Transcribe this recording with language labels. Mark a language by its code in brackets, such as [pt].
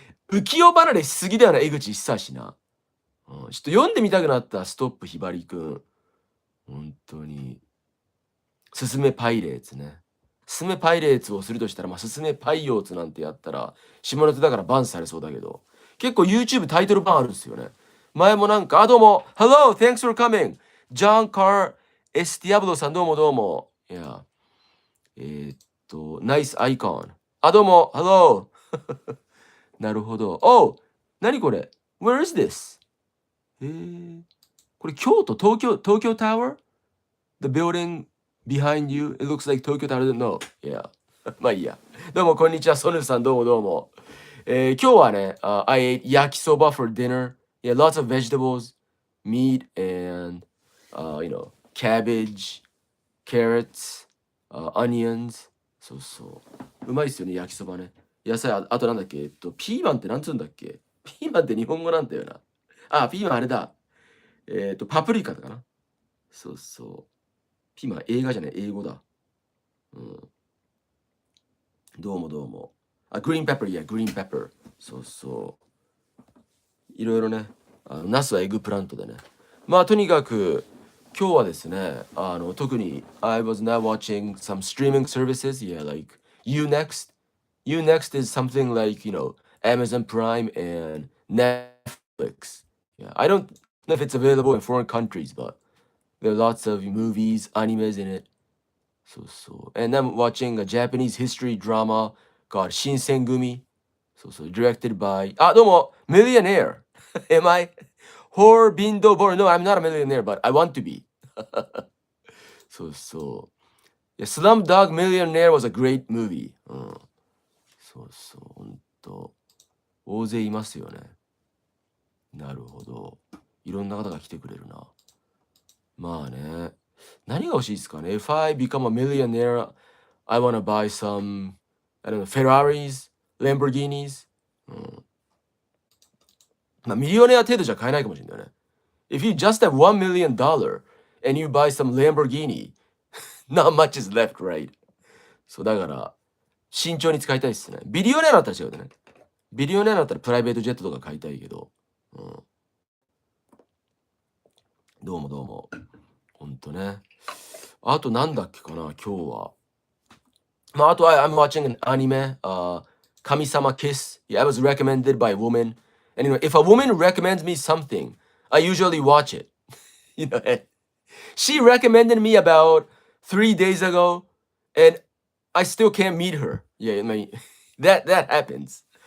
[ja] 浮世離れしすぎだよな、江口久志な。うん、ちょっと読んでみたくなった、ストップひばりくん。本当に。すすめパイレーツね。すすめパイレーツをするとしたら、すすめパイヨーツなんてやったら、下ネタだからバンされそうだけど、結構 YouTube タイトルバンあるんですよね。前もなんか、どうも、 [en] Hello, thanks for coming. [ja] ジャン・カー・エスティアブドさん、どうもどうも。いや、ナイスアイコン。どうも、Hello. なるほど。Oh! 何これ [en] ?Where is this? [ja] これ京都、東京タワー [en] ?The building behind you, it looks like Tokyo Tower. No. Yeah. [ja] まあいいや。どうも、こんにちは。ソヌさん、どうもどうも。今日はね、 [en] I ate 焼きそば for dinner. Yeah, lots of vegetables, meat, and, cabbage, carrots, onions. [ja] そうそう。うまいっすよね、焼きそばね。野菜、あとなんだっけ、ピーマンってなんつうんだっけ。ピーマンって日本語なんだよな。ピーマンあれだ。パプリカだかな。そうそう。ピーマン映画じゃない、英語だ。うん。どうもどうも。グリーンペッパー、いや、グリーンペッパー。そうそう。いろいろね。ナスはエグプラントでね。とにかく、今日はですね、特に、 [en] I was now watching some streaming services, yeah, like Unext. Unext is something like, Amazon Prime and Netflix. Yeah, I don't know if it's available in foreign countries, but there are lots of movies, animes in it. So. And I'm watching a Japanese history drama called Shinsengumi. So. Directed by, どうも Millionaire. Am I? Horbindo Bor. No, I'm not a millionaire, but I want to be. So. Yeah, Slumdog Millionaire was a great movie. [ja] そう。ほんと。大勢いますよね。なるほど。いろんな方が来てくれるな。まあね。何が欲しいですかね [en] ?If I become a millionaire, I wanna buy some, I don't know, Ferraris, Lamborghinis. [ja] うん。ミリオネア程度じゃ買えないかもしれないね。 [en] If you just have $1 million and you buy some Lamborghini, not much is left, right? [ja] そう、だから、慎重に使いたいっすね。ビリオネアだったら違うでね。ビリオネアだったらプライベートジェットとか買いたいけど。うん。どうもどうも。ほんとね。あとなんだっけかな、今日は。あとは、 [en] I'm watching an anime, Kami-sama Kiss. Yeah, I was recommended by a woman. And if a woman recommends me something, I usually watch it. And she recommended me about 3 days ago, and I still can't meet her. Yeah, I mean, that happens.